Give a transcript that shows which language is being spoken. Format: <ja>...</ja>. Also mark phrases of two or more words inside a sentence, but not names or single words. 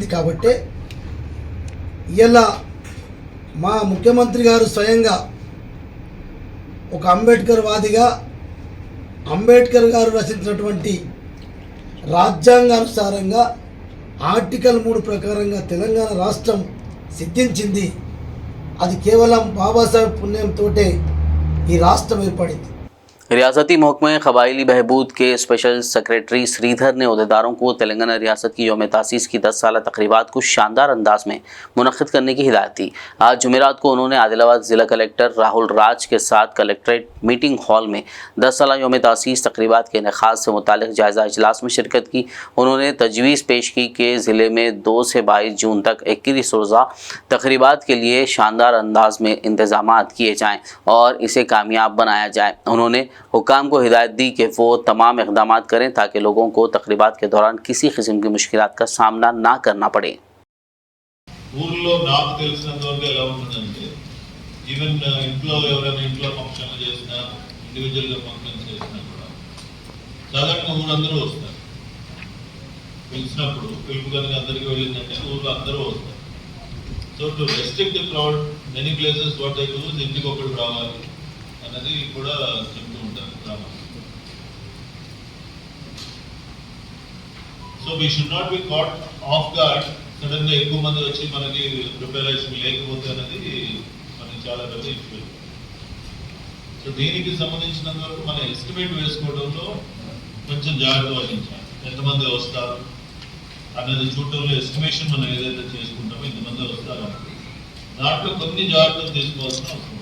<te>కాబట్టే ఇలా మా ముఖ్యమంత్రి గారు స్వయంగా ఒక అంబేద్కర్ వాదిగా అంబేద్కర్ గారు రచించినటువంటి రాజ్యాంగానుసారంగా ఆర్టికల్ 3 ప్రకారంగా తెలంగాణ రాష్ట్రం సిద్ధించింది. అది కేవలం బాబాసాహెబ్ పుణ్యంతోటే ఈ రాష్ట్రం ఏర్పడింది.</te> <ur>ریاستی محکمے قبائلی بہبود کے</ur> <en>special secretary</en> <ur>شریدھر نے عہدیداروں کو تلنگانہ ریاست کی یوم تاسیس کی 10 سالہ تقاریب کو شاندار انداز میں منعقد کرنے کی ہدایت دی. آج جمعرات کو انہوں نے عادل آباد ضلع کلکٹر راہل راج کے ساتھ</ur> <en>collectorate meeting hall</en> <ur>میں 10 سالہ یوم تاسیس تقاریب کے انعقاد سے متعلق جائزہ اجلاس میں شرکت کی. انہوں نے تجویز پیش کی کہ ضلعے میں 2 سے 22 جون تک 21 روزہ تقاریب کے لیے شاندار انداز میں انتظامات کیے جائیں اور اسے کامیاب بنایا جائے. انہوں نے حکام کو ہدایت دی کہ وہ تمام اقدام کریں تاکہ لوگوں کو تقاریب کے دوران کسی قسم کی مشکلات کا سامنا نہ کرنا پڑے.</ur> <te>ఊర్లో నాకు తెలిసినంత వరకు ఎలా ఉంటుందంటే, ఈవెన్ ఇంట్లో ఎవరైనా ఇంట్లో ఫంక్షన్లు చేసినా, ఇండివిజువల్గా ఫంక్షన్స్ చేసినా కూడా సాధారణంగా ఊరందరూ వస్తారు. పిలిచినప్పుడు పిలుపు కనుక అందరికీ వెళ్ళిందంటే ఊళ్ళో అందరూ వస్తారు.</te> <en>So to restrict the crowd many places what they do</en> <te>ఇంటికి ఒకటి రావాలి అన్నది కూడా చెప్తూ ఉంటారు గ్రామం.</te> <en>So we should not be caught off guard.</en> <te>సడన్గా ఎక్కువ మంది వచ్చి మనకి ప్రిపరేషన్ లేకపోతే అనేది మనకి చాలా పెద్ద ఇష్యూ. సో దీనికి సంబంధించినంత వరకు మన ఎస్టిమేట్ వేసుకోవడంలో కొంచెం జాగ్రత్త వహించాలి. ఎంతమంది వస్తారు అనేది చూడటంలో ఎస్టిమేషన్ మనం ఏదైతే చేసుకుంటామో ఇంతమంది వస్తారు దాంట్లో కొన్ని జాగ్రత్తలు తీసుకోవాల్సిన అవసరం.</te>